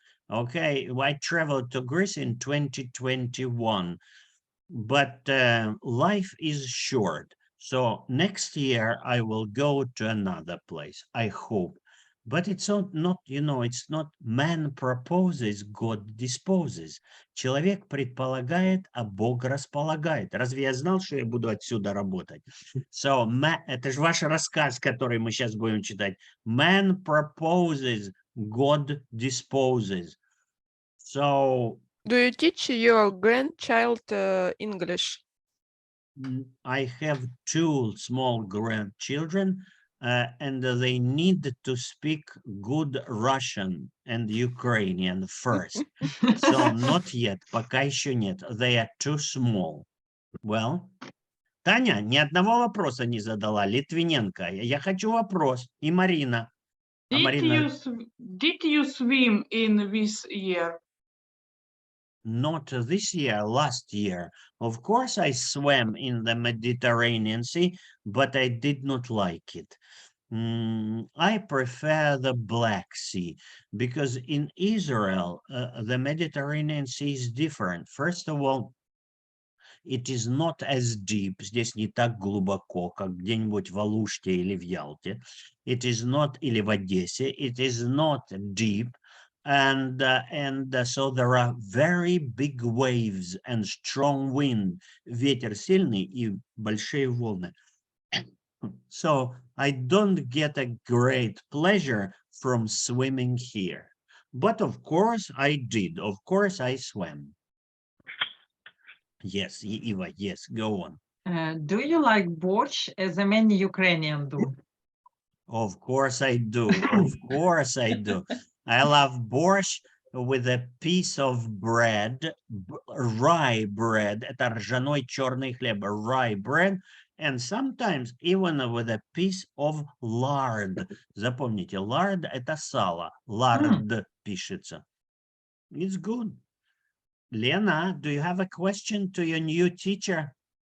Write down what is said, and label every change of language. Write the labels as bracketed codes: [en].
[en] Okay, I traveled to Greece in 2021, but life is short. So next year I will go to another place, I hope. But it's not, it's not man proposes, God disposes. [ru] Человек предполагает, а Бог располагает. Разве я знал, что я буду отсюда работать? [en] So, [ru] это же ваш рассказ, который мы сейчас будем читать. [en] Man proposes, God disposes. So, Do you teach your grandchild English? I have two small grandchildren, and they need to speak good Russian and Ukrainian first. So not yet, [ru] пока еще нет. [en] They are too small. [ru] Well, Таня ни одного вопроса не задала. Литвиненко, я хочу вопрос. И Марина. А Марина, [en] Did you swim in this year? not this year, last year. Of course, I swam in the Mediterranean Sea, but I did not like it. I prefer the Black Sea because in Israel, the Mediterranean Sea is different. First of all, it is not as deep. [ru] Здесь не так глубоко, как где-нибудь в Алуште или в Ялте. [en] It is not, [ru] или в Одессе. [en] It is not deep. And so there are very big waves and strong wind. [ru] Ветер сильный и большие волны. [en] So I don't get a great pleasure from swimming here. But of course I did. Of course I swam. Yes, Eva, yes, go on. Do you like borscht as many Ukrainians do? Of course I do. Of course I do. I love borscht with a piece of bread, rye bread. [ru] Это ржаной черный хлеб, [en] rye bread. And sometimes even with a piece of lard. [ru] Запомните, lard – это сало. [en] Lard [ru] пишется. [en] It's good. Lena, do you have a question to your new teacher?